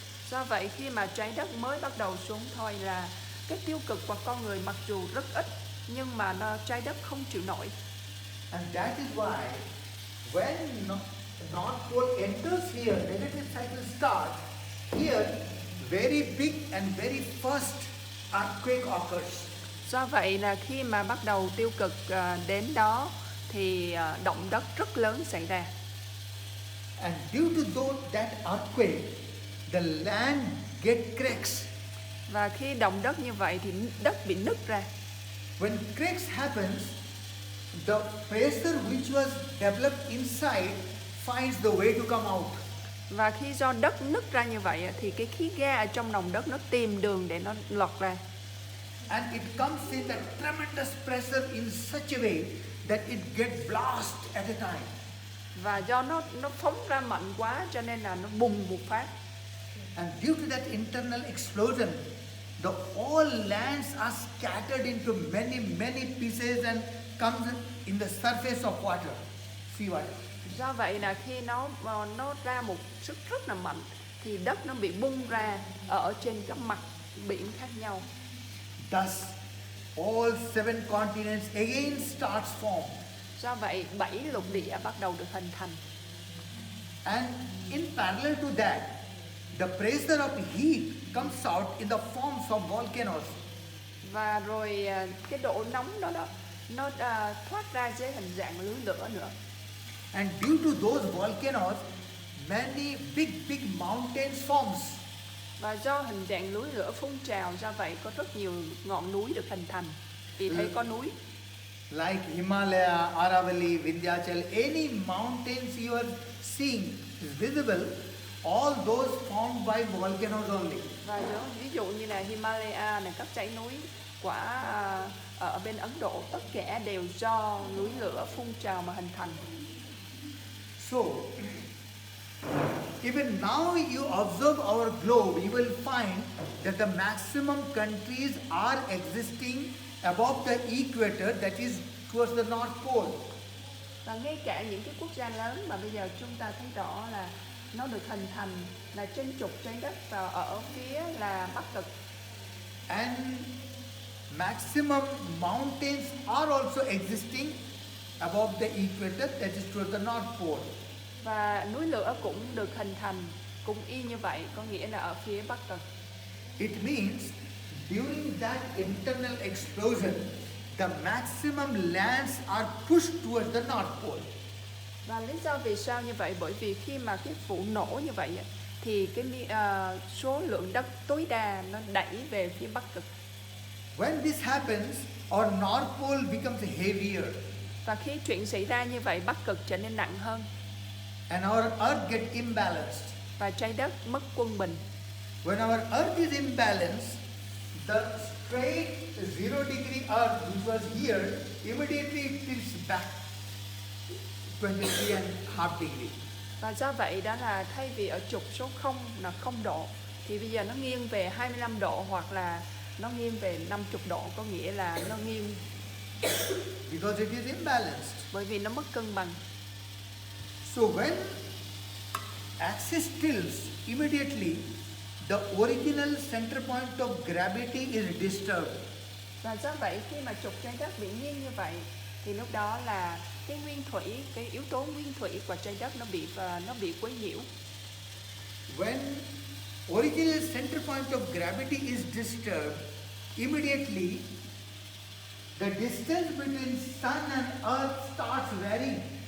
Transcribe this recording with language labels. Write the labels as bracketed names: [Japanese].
[Vietnamese] Do vậy khi mà trái đất mới bắt đầu xuống thôi là cái tiêu cực của con người mặc dù rất ít nhưng mà trái đất không chịu nổi. [English] And that is why when North Pole enters here, negative cycle starts, here very big and very first earthquake occurs. [Vietnamese] Do vậy là khi mà bắt đầu tiêu cực đến đó thì động đất rất lớn xảy ra. [English] And due to that earthquake, the land get cracks. [Vietnamese] Và khi động đất như vậy thì đất bị nứt ra. [English] When cracks happens, the pressure which was developed inside finds the way to come out. [Vietnamese] Và khi do đất nứt ra như vậy thì cái khí ga ở trong lòng đất nó tìm đường để nó lọt ra. [English] And it comes in a tremendous pressure in such a way that it gets blast at a time. [Vietnamese] Và do nó phóng ra mạnh quá cho nên là nó bùng một phát. [English] And due to that internal explosion, the all lands are scattered into many pieces and comes in the surface of water, sea water. [Vietnamese] Do vậy là khi nó ra một sức rất là mạnh thì đất nó bị bung ra ở trên các mặt biển khác nhau. [English] Thus, all 7 continents again starts form. [Vietnamese] Do vậy 7 lục địa bắt đầu được hình thành. [English] And in parallel to that, the pressure of heat comes out in the forms of volcanoes. [Vietnamese] Và rồi cái độ nóng đó nó thoát ra dưới hình dạng núi lửa nữa. [English] And due to those volcanoes, many big mountains forms. [Vietnamese] Và do hình dạng núi lửa phun trào, do vậy có rất nhiều ngọn núi được hình thành. Vì thấy có núi. [English] Like Himalaya, Aravalli, Vindhyachal, any mountains you are seeing is visible, all those formed by volcanoes only. [Vietnamese] Và ví dụ như là Himalaya này, các dãy núi quả ở bên Ấn Độ, tất cả đều do núi lửa phun trào mà hình thành. [English] So, even now you observe our globe, you will find that the maximum countries are existing above the equator, that is towards the North Pole. [Vietnamese] Và ngay cả những cái quốc gia lớn mà bây giờ chúng ta thấy rõ là nó được hình thành là trên trục trái đất và ở phía là Bắc Cực. [English] And maximum mountains are also existing above the equator, that is towards the North Pole. [Vietnamese] Và núi lửa cũng được hình thành cũng y như vậy, có nghĩa là ở phía Bắc Cực. [English] It means during that internal explosion, the maximum lands are pushed towards the North Pole. [Vietnamese] Và lý do vì sao như vậy? Bởi vì khi mà cái vụ nổ như vậy thì cái số lượng đất tối đa nó đẩy về phía Bắc Cực. [English] When this happens, our North Pole becomes heavier. [Vietnamese] Và khi chuyện xảy ra như vậy, Bắc Cực trở nên nặng hơn. [English] And our Earth gets imbalanced. [Vietnamese] Và trái đất mất quân bình. [English] When our Earth is imbalanced, the straight 0-degree Earth, which was here, immediately it tilts back 23.5 degree. [Vietnamese] Và do vậy đó là thay vì ở trục số 0 là 0 độ, thì bây giờ nó nghiêng về 25 độ hoặc là nó nghiêng về 50 độ, có nghĩa là nó nghiêng. [English] Because it is imbalanced. [Vietnamese] Bởi vì nó mất cân bằng. [English] So when axis tilts, immediately the original center point of gravity is disturbed. [Vietnamese] Và do vậy khi mà trục trái đất bị nghiêng như vậy thì lúc đó là cái nguyên thủy, cái yếu tố nguyên thủy của trái đất nó bị quấy nhiễu. [English] When original center point of gravity is disturbed, immediately the distance between sun and earth starts varying.